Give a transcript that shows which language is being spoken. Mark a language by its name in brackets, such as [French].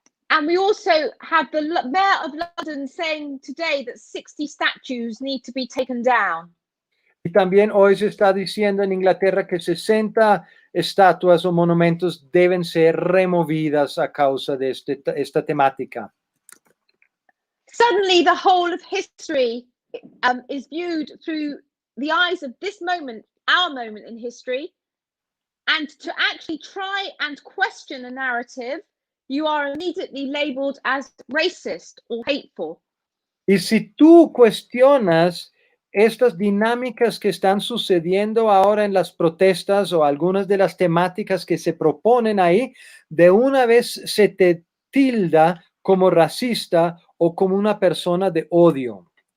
[English] And we also have the Mayor of London saying today that 60 statues need to be taken down. [Spanish] Y también hoy se está diciendo en Inglaterra que 60 estatuas o monumentos deben ser removidas a causa de esta temática. [English] Suddenly, the whole of history is viewed through the eyes of this moment, our moment in history, and to actually try and question a narrative, you are immediately labeled as racist or hateful. [Spanish] Y si tú cuestionas estas dinámicas que están sucediendo ahora en las protestas o algunas de las temáticas que se proponen ahí, de una vez se te tilda como racista o como una persona de odio.